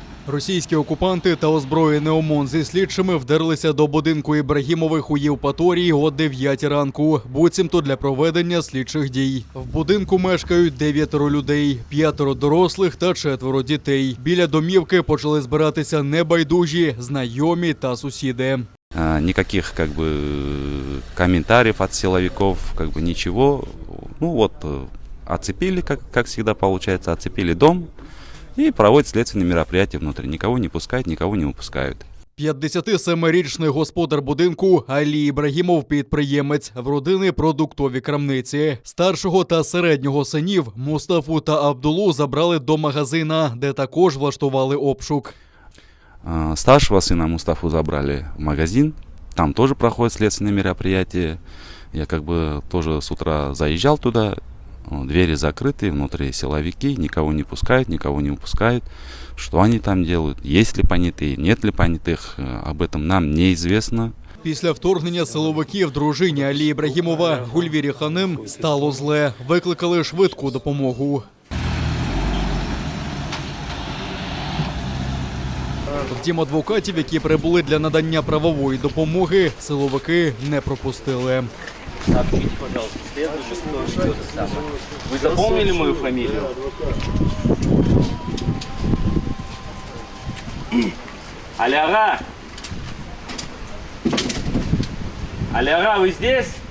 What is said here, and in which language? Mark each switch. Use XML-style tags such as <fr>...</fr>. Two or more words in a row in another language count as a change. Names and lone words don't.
<uk>Російські окупанти та озброєний ОМОН зі слідчими вдерлися до будинку Ібрагімових у Євпаторії о 9 ранку, буцімто для проведення слідчих дій. В будинку мешкають 9 людей, 5 дорослих та 4 дітей. Біля домівки почали збиратися небайдужі, знайомі та сусіди.</uk> <ru>Никаких комментариев от силовиков, ничего. Оцепили, как всегда получается, оцепили дом и проводят следственные мероприятия внутри. Никого не пускают, никого не выпускают.</ru> <uk>57-річний господар будинку Алі Ібрагімов – підприємець, в родини продуктові крамниці. Старшого та середнього синів Мустафу та Абдулу забрали до магазина, де також влаштували обшук.</uk> <ru>Старшего сына Мустафу забрали в магазин, там тоже проходят следственные мероприятия. Я тоже с утра заезжал туда, двери закрыты, внутри силовики, никого не пускают, никого не выпускают. Что они там делают, есть ли понятые, нет ли понятых, об этом нам неизвестно.</ru> <uk>Після вторгнення силовиків дружині Алі Ібрагімова Гульвірі Ханим стало зле. Викликали швидку допомогу. Втім, адвокатів, які прибули для надання правової допомоги, силовики не пропустили.</uk> <ru>Сообщите, пожалуйста, следующий, кто ведет это самое. Вы запомнили мою фамилию? Аляра! Аляра, вы здесь?</ru>